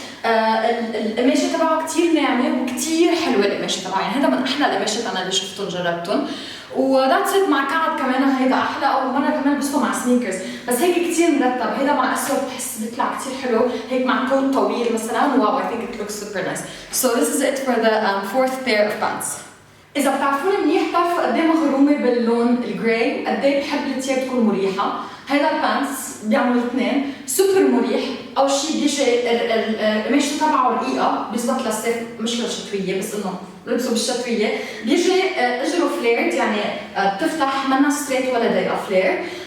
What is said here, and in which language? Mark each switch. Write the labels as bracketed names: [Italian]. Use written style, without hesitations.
[Arabic] القماشه تبعه كثير ناعمه وكثير حلوه القماشه تبعه، يعني هذا من احلى القماشات انا اللي شفتهم جربتهم. [English] وذاتس ات [Arabic] مع كعب كمان هيدا احلى، او مره كمان بلبسه مع سنيكرز، بس هيك كثير مرتب، هيدا مع اسود بحس بيطلع كثير حلو، هيك مع كوت طويل مثلا، واو [English] I think it looks super nice. So this is it for the fourth pair of pants. [Arabic] إذا بتعرفون منيح بتعرفوا قد ايه مغرومة باللون الجراي، قد ايه بحب الثياب تكون مريحة. هيدا البانس بيعملوا الاثنين سوبر مريح. أول شيء بيجي القماشة تبعه رقيقة، بيزبط للصيف مش للشتوية، بس إنه لبسه بالشتوية. بيجي اجره فليرد، يعني بتفتح منا ستريت ولا ضيقة فلير.